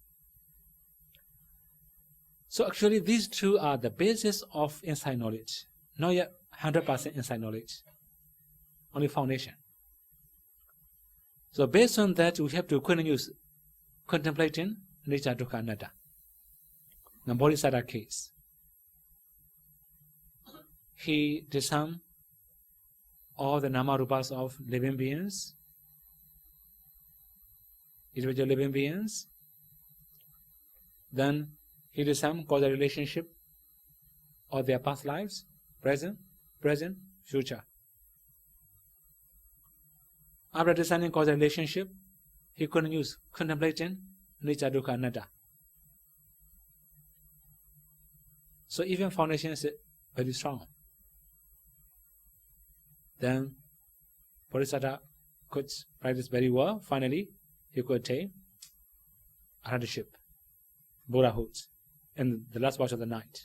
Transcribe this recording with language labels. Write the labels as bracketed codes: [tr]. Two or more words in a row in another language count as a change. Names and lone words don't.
[en] So actually these two are the basis of insight knowledge. not yet 100% inside knowledge, only foundation. So based on that, we have to continue contemplating nature [pi] dukkha anatta. [en] The Bodhisattva case, he disarmed all the [pi] nama rupas [en] of living beings, individual living beings. Then he disarmed causal relationship of their past lives, present, future. After discerning causal relationship, he continues contemplating nature [pi] dukkha anatta. [en] So even foundation is very strong. Then Bodhisattva could practice very well. Finally, he could attain arhatship, Buddhahood, in the last watch of the night.